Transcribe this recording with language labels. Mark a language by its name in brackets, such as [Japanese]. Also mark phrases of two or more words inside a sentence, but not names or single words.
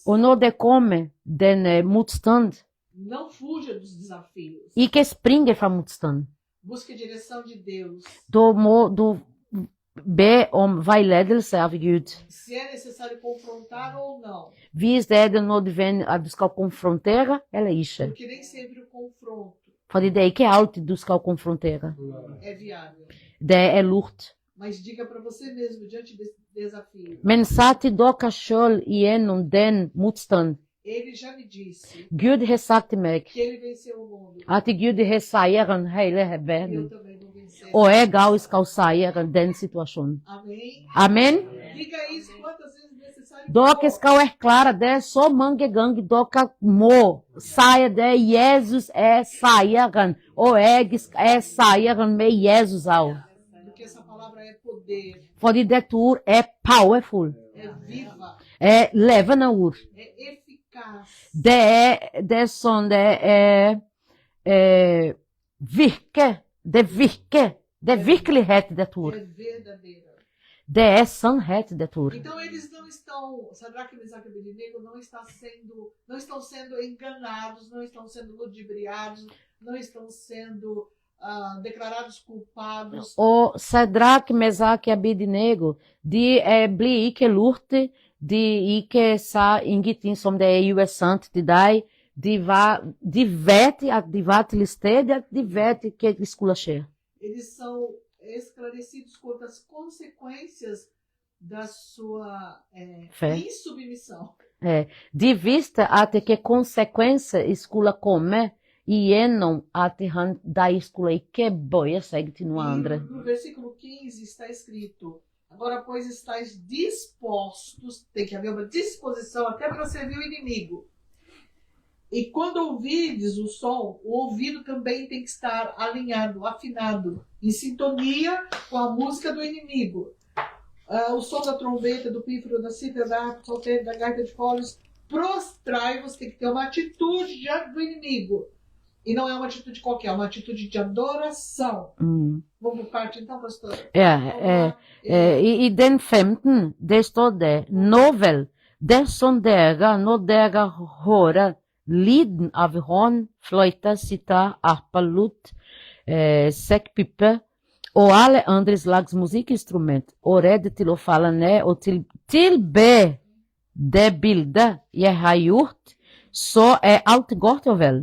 [Norwegian] Og når det kommer den motstand, [Portuguese] não fuja dos desafios. [Norwegian] ikke springe fra motstand. [Portuguese] Busque a direção de Deus. [Norwegian] Da må du be om veiledelse av Gud. [Portuguese] Se é necessário confrontar ou não. [Norwegian] Hvis det er nødvendig at du skal konfrontere, eller ikke. [Portuguese] Porque nem sempre o confronto [Norwegian] Fordi det er ikke alltid du skal konfrontere. [Portuguese] é viável. [Norwegian] Det er lurt. [Portuguese] Mas diga para você mesmo, diante desse desafio: [Norwegian] Men sa til dere selv gjennom den motstand, [Portuguese] Ele já me disse [Norwegian] Gud har sagt til meg [Portuguese] que ele venceu o mundo. [Norwegian] at Gud har seieren hele [Portuguese] E eu [Norwegian] verden. [Portuguese] também vou vencer. [Norwegian] Og jeg også skal seieren den situasjonen. [Portuguese] Amém? [Norwegian] Amen? [Portuguese] Diga isso quantas vezes necessário. [Norwegian] Dere skal erklære det så mange ganger dere må. Si det. Jesus er seieren. Og jeg er seieren med Jesus også. [Portuguese] Porque essa palavra é poder, [Norwegian] Fordi dette ord er powerful. [Portuguese] é viva, [Norwegian] Er levende ord. [Portuguese] é eficaz. [Norwegian] Det er sånn det virker. Det virker. Det er virkelighet, dette ord. [Portuguese] É verdadeira. [Norwegian] Det er sannhet, dette ord. [Portuguese] Então eles não estão, Sadraque, Mesaque e Abednego não estão sendo enganados, não estão sendo ludibriados, não estão sendo declarados culpados. [Norwegian] Og Sadrak, Mesak og Abednego, de blir ikke lurt, de ikke sa ingenting som det er uessant til deg. De vet at de var til stede, at de vet hva det skulle skje. [Portuguese] Eles são esclarecidos quanto às consequências da sua Fé. insubmissão. [Norwegian] De visste at hvilke konsekvenser skulle komme gjennom at de skulle ikke bøye seg til noe andre. [Portuguese] E no versículo 15 está escrito: agora, pois, estáis dispostos, tem que haver uma disposição até para servir o inimigo. E quando ouvides o som, o ouvido também tem que estar alinhado, afinado, em sintonia com a música do inimigo. O som da trombeta, do pífaro, da cítara, da harpa, do saltério, da gaita de foles. Prostrai-vos, tem que ter uma atitude diante do inimigo. E não é uma atitude qualquer, é uma atitude de adoração. Vamos por parte então, pastor? [Norwegian] I den 15, det står det, nå vel, dersom dere, når dere hører lyden av hånd, fløyte, sitar, arpa, lut, sekkpipe, og alle andre slags musikkinstrument, og redd til å falle ned og tilbe det bildet jeg har gjort, så er alt godt og vel.